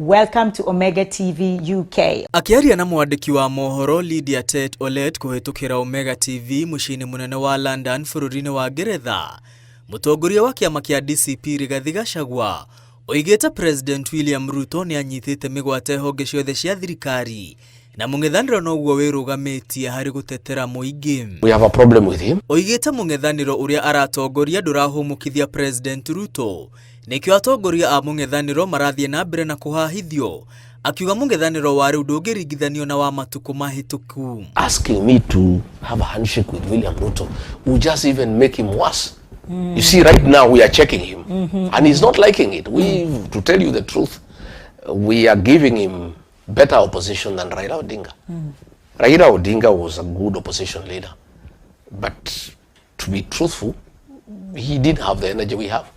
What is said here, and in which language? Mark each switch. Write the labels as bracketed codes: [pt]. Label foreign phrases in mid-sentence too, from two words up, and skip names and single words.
[en] Welcome to Omega TV UK. [ki] Akiaria na mwandiki wa mohoro Lydia Tet Olet kuhetukira Omega TV mushini munene wa London fururine wa Ngeretha, mutongoria wa kiama kia DCP Rigathi Gachagua oigite President William Ruto ni anyitite migwate honge ciothe cia thirikari na Mũng'Ethanĩro noguo wirugametie hari gutetera muingi. [en] We have a problem with him. [ki] Oigite Mũng'Ethanĩro uria aratongoria ndurahumukithia President Ruto nikio atongoria a Mũng'Ethanĩro marathie na mbere na kuhahithio, akiuga Mũng'Ethanĩro wa riu ndũngĩringithanio na wa matuko mahituku. [en] Asking me to have a handshake with William Ruto will just even make him worse. You see, right now we are checking him and he's not liking it. To tell you the truth, we are giving him better opposition than Raila Odinga. Raila Odinga was a good opposition leader, but to be truthful, he didn't have the energy we have.